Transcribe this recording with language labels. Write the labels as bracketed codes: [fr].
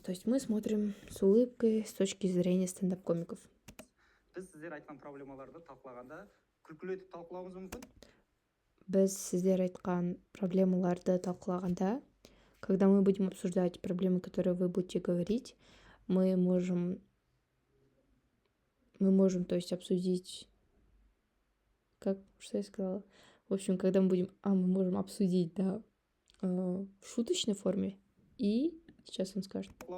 [ru] То есть мы смотрим с улыбкой с точки зрения стендап-комиков. [kk] Біз сіздер айтқан проблемаларды талқылағанда күлкілі етіп талқылауымыз мүмкін? Біз сіздер айтқан проблемаларды талқылағанда, [ru] когда мы будем обсуждать проблемы, которые вы будете говорить, мы можем, то есть, обсудить, что я сказала? В общем, когда мы можем обсудить, да, в шуточной форме, и сейчас он скажет.